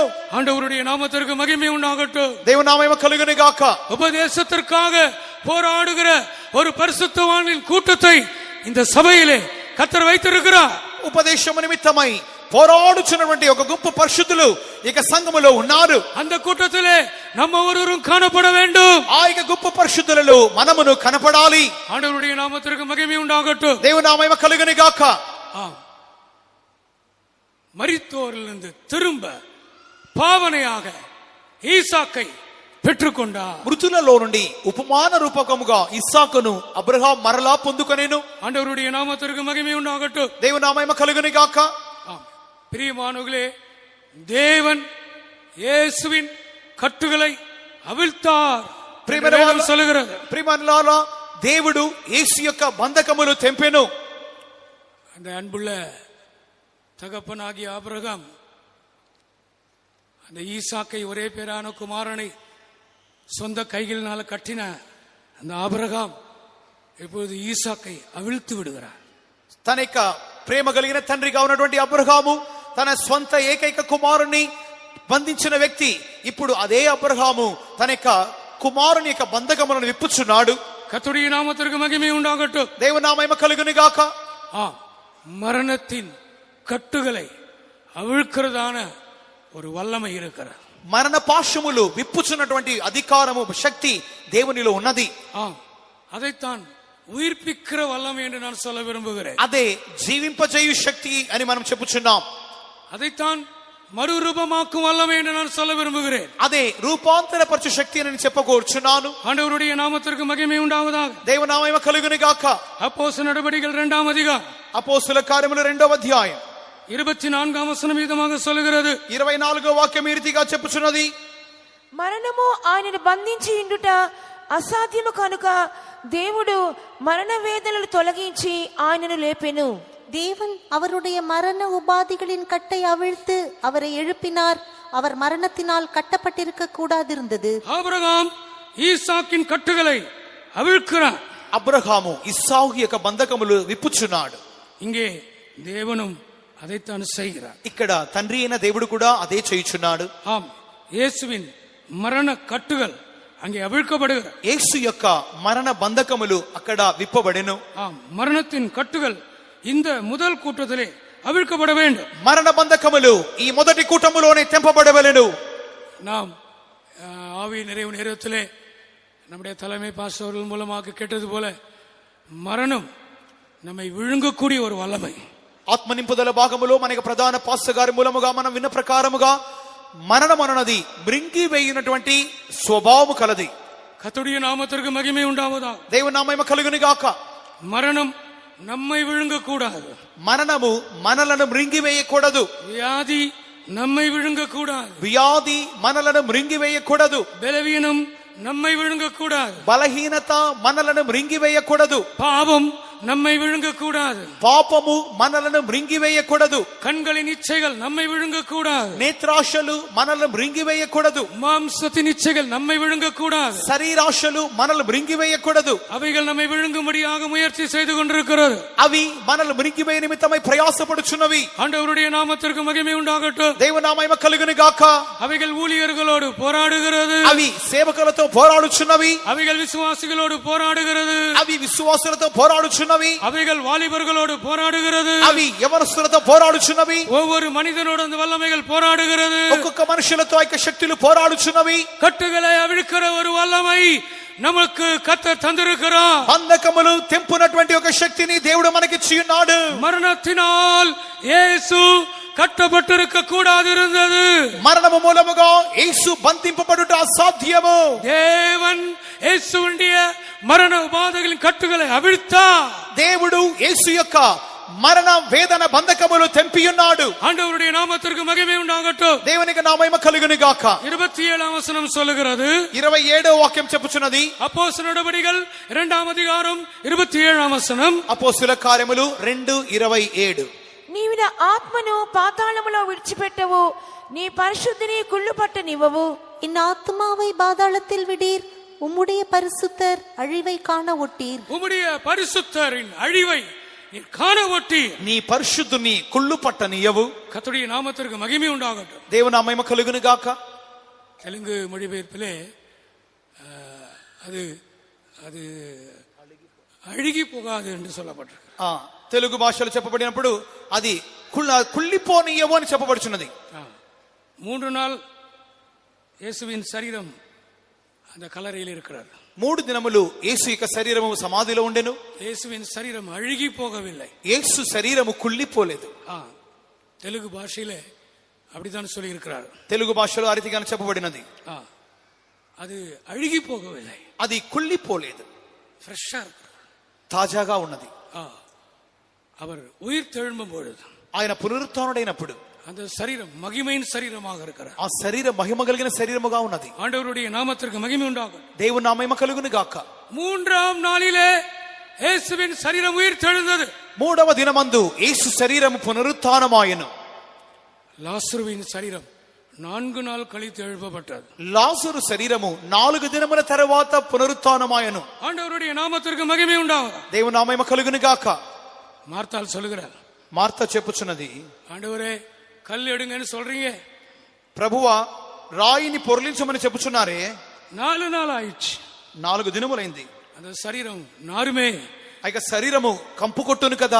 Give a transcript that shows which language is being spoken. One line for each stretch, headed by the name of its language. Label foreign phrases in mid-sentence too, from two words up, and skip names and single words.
Tamil: ஆண்டவருடைய நாமத்திற்கு மகிமை உண்டாகட்டும்.
Telugu: దేవుని నామము కలుగును గాక.
Tamil: உபதேசத்திற்காக போராடுகிற ஒரு பரிசுத்தவான்களின் கூட்டத்தை இந்த சபையிலே கர்த்தர் வைத்திருக்கிறார்.
Telugu: ఉపదేశము నిమిత్తమై పోరాడుచున్నటువంటి ఒక గొప్ప పరిశుద్ధులు ఇక సంఘములో ఉన్నారు.
Tamil: அந்த கூட்டத்திலே நம்ம ஒருவரும் காணப்பட வேண்டும்.
Telugu: ఆ యొక్క గొప్ప పరిశుద్ధులలో మనమును కనపడాలి.
Tamil: ஆண்டவருடைய நாமத்திற்கு மகிமை உண்டாகட்டும்.
Telugu: దేవుని నామము కలుగును గాక.
Tamil: மரித்தோரிலிருந்து திரும்ப பாவனையாக ஈசாக்கை பெற்றுக்கொண்டார்.
Telugu: మృతులలో నుండి ఉపమాన రూపకముగా ఇస్సాకును అబ్రహాం మరలా పొందుకొనెను.
Tamil: ஆண்டவருடைய நாமத்திற்கு மகிமை உண்டாகட்டும்.
Telugu: దేవుని నామము కలుగును గాక.
Tamil: பிரியமானவர்களே, தேவன் இயேசுவின் கட்டுகளை அவிழ்த்தார் சொல்லுகிறது.
Telugu: ప్రియమనులారా, దేవుడు యేసు యొక్క బంధకములు తెంపెను.
Tamil: அந்த அன்புள்ள தகப்பனாகிய ஆபிரகாம் அந்த ஈசாக்கை ஒரே பேரான குமாரனை சொந்த கைகளினால கட்டின அந்த ஆபிரகாம் இப்பொழுது ஈசாக்கை அவிழ்த்து விடுகிறார்.
Telugu: తన యొక్క ప్రేమ కలిగిన తండ్రిగా ఉన్నటువంటి అబ్రహాము తన స్వంత ఏకైక కుమారుని బంధించిన వ్యక్తి ఇప్పుడు అదే అబ్రహాము తన యొక్క కుమారుని యొక్క బంధకములను విప్పుచున్నాడు.
Tamil: கர்த்தருடைய நாமத்திற்கு மகிமை உண்டாகட்டும்.
Telugu: దేవుని నామము కలుగును గాక.
Tamil: மரணத்தின் கட்டுகளை அவிழ்க்கிறதான ஒரு வல்லமை இருக்கிறது.
Telugu: మరణ పాశములు విప్పుచున్నటువంటి అధికారము శక్తి దేవునిలో ఉన్నది.
Tamil: అதைத்தான் உயிர்ப்பிக்கிற வல்லமை என்று நான் சொல்ல விரும்புகிறேன்.
Telugu: అదే జీవింపజేయు శక్తి అని మనం చెప్పుచున్నాం.
Tamil: అதைத்தான் மறுரூபமாக்கும் வல்லமை என்று நான் சொல்ல விரும்புகிறேன்.
Telugu: అదే రూపాంతరపరచు శక్తి అని నేను చెప్పకూర్చున్నాను.
Tamil: ஆண்டவருடைய நாமத்திற்கு மகிமை உண்டாவதாக.
Telugu: దేవుని నామము కలుగును గాక.
Tamil: அப்போஸ்தலர் நடபடிகள் 2ஆம் அதிகாரம்,
Telugu: అపోస్తలుల కార్యములు 2వ అధ్యాయం
Tamil: 24ஆம் வசனம் விதமாக சொல்லுகிறது.
Telugu: 24వ వాక్యం ఈ రీతిగా చెప్పుచున్నది. మరణము ఆయనను బంధించి ఉండుట అసాధ్యము కనుక దేవుడు మరణ వేదనలు తొలగించి ఆయనను లేపెను.
Tamil: தேவன் அவருடைய மரண உபாதிகளின் கட்டை அவிழ்த்து அவரை எழுப்பினார். அவர் மரணத்தினால் கட்டப்பட்டிருக்க கூடாதிருந்தது. ஆபிரகாம் ஈசாக்கின் கட்டுகளை அவிழ்க்கிறார்.
Telugu: అబ్రహాము ఇస్సాకు యొక్క బంధకములు విప్పుచున్నాడు.
Tamil: இங்கே தேவனும் அதைத்தான் செய்கிறார்.
Telugu: ఇక్కడ తండ్రి అయిన దేవుడు కూడా అదే చేయుచున్నాడు.
Tamil: ஆம், இயேசுவின் மரண கட்டுகள் அங்கே அவிழ்க்கப்படுகிறது.
Telugu: యేసు యొక్క మరణ బంధకములు అక్కడ విప్పబడెను.
Tamil: ஆம், மரணத்தின் கட்டுகள் இந்த முதல் கூட்டத்திலே அவிழ்க்கப்பட வேண்டும்.
Telugu: మరణ బంధకములు ఈ మొదటి కూటములోనే తెంపబడవలెను.
Tamil: நாம் ஆவி நிறைவு நேரத்திலே நம்முடைய தலைமை பாஸ்டர்கள் மூலமாக கேட்டது போல மரணம் நம்மை விழுங்கக்கூடிய ஒரு வல்லமை.
Telugu: ఆత్మ నింపుదల భాగములో మనకి ప్రధాన పాస్టర్ గారి మూలముగా మనం విన్న ప్రకారముగా మరణం అన్నది మృంగి వేయునటువంటి స్వభావము కలది.
Tamil: கர்த்தருடைய நாமத்திற்கு மகிமை உண்டாவதாக.
Telugu: దేవుని నామము కలుగును గాక.
Tamil: மரணம் நம்மை விழுங்கக்கூடாது.
Telugu: మరణము మనలను మృంగి వేయకూడదు.
Tamil: வியாதி நம்மை விழுங்கக்கூடாது.
Telugu: వ్యాధి మనలను మృంగి వేయకూడదు.
Tamil: பலவீனம் நம்மை விழுங்கக்கூடாது.
Telugu: బలహీనత మనలను మృంగి వేయకూడదు.
Tamil: பாவம் நம்மை விழுங்கக்கூடாது.
Telugu: పాపము మనలను మృంగి వేయకూడదు.
Tamil: கண்களின் இச்சைகள் நம்மை விழுங்கக்கூடாது.
Telugu: నేత్రాశలు మనలను మృంగి వేయకూడదు.
Tamil: மாம்சத்தின் இச்சைகள் நம்மை விழுங்கக்கூடாது.
Telugu: శరీరాశలు మనల్ని మృంగి వేయకూడదు.
Tamil: அவைகள் நம்மை விழுங்கும்படியாக முயற்சி செய்து கொண்டிருக்கிறது.
Telugu: అవి మనల్ని మృంగి వేయ నిమిత్తమై ప్రయాసపడుచున్నవి.
Tamil: ஆண்டவருடைய நாமத்திற்கு மகிமை உண்டாகட்டும்.
Telugu: దేవుని నామము కలుగును గాక.
Tamil: அவைகள் ஊழியர்களோடு போராடுகிறது.
Telugu: అవి సేవకులతో పోరాడుచున్నవి.
Tamil: அவைகள் விசுவாசிகளோடு போராடுகிறது.
Telugu: అవి విశ్వాసులతో పోరాడుచున్నవి.
Tamil: அவைகள் வாலிபர்களோடு போராடுகிறது.
Telugu: అవి యవనస్తులతో పోరాడుచున్నవి.
Tamil: ஒவ்வொரு மனிதனோடு அந்த வல்லமைகள் போராடுகிறது.
Telugu: ఒక్కొక్క మనుషులతో ఐక్య శక్తులు పోరాడుచున్నవి.
Tamil: கட்டுகளை அவிழ்க்கிற ஒரு வல்லமை நமக்கு கர்த்தர் தந்திருக்கிறார்.
Telugu: బంధకములు తెంపునటువంటి ఒక శక్తిని దేవుడు మనకిచ్చి ఉన్నాడు.
Tamil: மரணத்தினால் இயேசு கட்டப்பட்டிருக்க கூடாதிருந்தது.
Telugu: మరణము మూలముగా యేసు బంధింపబడుట అసాధ్యము.
Tamil: தேவன் இயேசுவுடைய மரண உபாதைகளின் கட்டுகளை அவிழ்த்தார்.
Telugu: దేవుడు యేసు యొక్క మరణ వేదన బంధకములు తెంపియున్నాడు.
Tamil: ஆண்டவருடைய நாமத்திற்கு மகிமை உண்டாகட்டும்.
Telugu: దేవునికి నామము కలుగును గాక.
Tamil: 27ஆம் வசனம் சொல்லுகிறது.
Telugu: 27వ వాక్యం చెప్పుచున్నది.
Tamil: அப்போஸ்தலர் நடபடிகள் 2ஆம் அதிகாரம் 27ஆம் వచనం.
Telugu: అపోస్తలుల కార్యములు 2:27. నీవు నా ఆత్మను పాతాళములో విడిచిపెట్టవు, నీ పరిశుద్ధిని కుళ్ళు పట్టనివ్వవు.
Tamil: என் ஆத்மாவை பாதாளத்தில் விடீர், உம்முடைய பரிசுத்தர் அழிவை காண ஒட்டீர். உம்முடைய பரிசுத்தரின் அழிவை நீர் காண ஒட்டீர்.
Telugu: నీ పరిశుద్ధుని కుళ్ళు పట్టనియవు.
Tamil: கர்த்தருடைய நாமத்திற்கு மகிமை உண்டாகட்டும்.
Telugu: దేవుని నామము కలుగును గాక.
Tamil: தெலுங்கு மொழிபெயர்ப்பிலே அது அது அழுகி போகாது என்று சொல்லப்பட்டிருக்கு.
Telugu: తెలుగు భాషలో చెప్పబడినప్పుడు అది కుళ్ళిపోనియవు అని చెప్పబడుచున్నది.
Tamil: 3 நாள் இயேசுவின் சரீரம் அந்த கல்லறையில் இருக்கிறார்.
Telugu: 3 దినములు యేసు యొక్క శరీరము సమాధిలో ఉండెను.
Tamil: இயேசுவின் சரீரம் அழுகி போகவில்லை.
Telugu: యేసు శరీరము కుళ్ళిపోలేదు.
Tamil: தெலுங்கு பாஷையிலே அப்படித்தான் சொல்லி இருக்கிறார்.
Telugu: తెలుగు భాషలో ఆ రీతిగానే చెప్పబడినది.
Tamil: அது అழுகி போகவில்லை,
Telugu: అది కుళ్ళిపోలేదు,
Tamil: ఫ్రెష్గా இருக்கு.
Telugu: తాజాగా ఉన్నది.
Tamil: அவர் உயிர் தெழும்பும் பொழுது,
Telugu: ఆయన పునరుత్థానుడైనప్పుడు
Tamil: அந்த சரீரம் மகிமையின் சரீரமாக இருக்கிறார்.
Telugu: ఆ శరీరం మహిమ కలిగిన శరీరముగా ఉన్నది.
Tamil: ஆண்டவருடைய நாமத்திற்கு மகிமை உண்டாகும்.
Telugu: దేవుని నామము కలుగును గాక.
Tamil: மூன்றாம் நாளிலே இயேசுவின் சரீரம் உயிர் தெழுந்தது.
Telugu: మూడవ దినమందు యేసు శరీరము పునరుత్థానమాయెను.
Tamil: లాజరుவின் சரீரம் 4 நாள் கழித்து எழுப்பப்பட்டது.
Telugu: లాజరు శరీరము 4 దినముల తరువాత పునరుత్థానమాయెను.
Tamil: ஆண்டவருடைய நாமத்திற்கு மகிமை உண்டாகும்.
Telugu: దేవుని నామము కలుగును గాక.
Tamil: మార్తాల్ சொல்லுகிறார்,
Telugu: మార్త చెప్పుచున్నది,
Tamil: ஆண்டவரே கல் எடுங்கன்னு சொல்றீங்க,
Telugu: ప్రభువా రాయిని పొర్లించమని చెప్పుచున్నారే,
Tamil: 4 நாள் ஆயிடுச்சு,
Telugu: 4 దినములైంది.
Tamil: அந்த சரீரம் நாருமே,
Telugu: ఆ శరీరము కంపు కొట్టును కదా,